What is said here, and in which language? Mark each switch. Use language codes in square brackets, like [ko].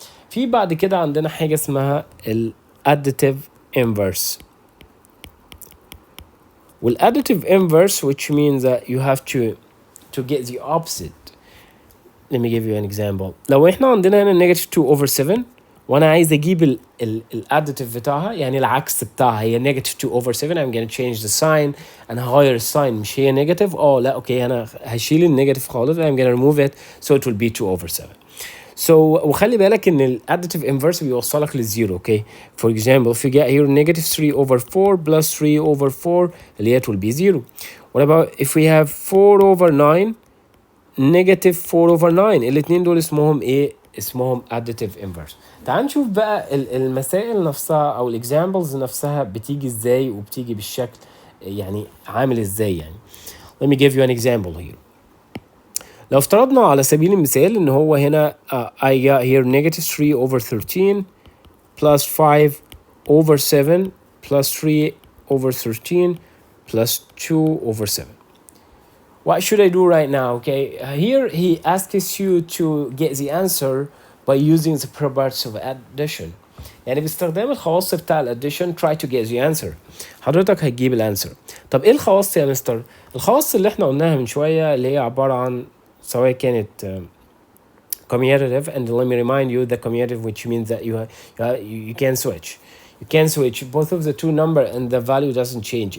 [ar] في بعد كده عندنا حاجة اسمها الاديتيف inverse. [en] والاديتيف inverse which means that you have to get the opposite. Let me give you an example. [ar] لو احنا عندنا هنا -2/7 وانا عايز اجيب الاديتيف بتاعها، يعني العكس بتاعها هي -2/7. [en] I'm gonna change the sign. [ar] انا هغير الساين، مش هي نيجاتيف لا اوكي انا هشيل النيجاتيف خالص. [en] I'm gonna remove it so it will be 2/7. [ar] So وخلي بالك ان الاديتيف انفرس بيوصلك للزيرو. [en] okay for example if you get here -3/4 plus 3/4 [ar] اللي هي [en] will be 0. What about if we have 4/9 -4/9؟ [ar] الاتنين دول اسمهم ايه؟ اسمهم [en] additive inverse. [ar] تعال نشوف بقى المسائل نفسها او الاكزامبلز نفسها بتيجي ازاي وبتيجي بالشكل يعني عامل ازاي يعني. [en] Let me give you an example here. [ar] لو افترضنا على سبيل المثال ان هو هنا [en] I got here [ar] -3/13 plus 5/7 plus 3/13 plus 2/7. [en] What should I do right now? Okay, here he asks you to get the answer by using the properties of addition. [ar] يعني باستخدام الخواص بتاع الاديشن [en] try to get the answer. [ar] حضرتك هتجيب الانسر. طب ايه الخواص يا مستر؟ الخواص اللي احنا قلناها من شوية اللي هي عبارة عن سواء كانت commutative, [en] and let me remind you the commutative which means that you can switch. You can switch both of the two number and the value doesn't change.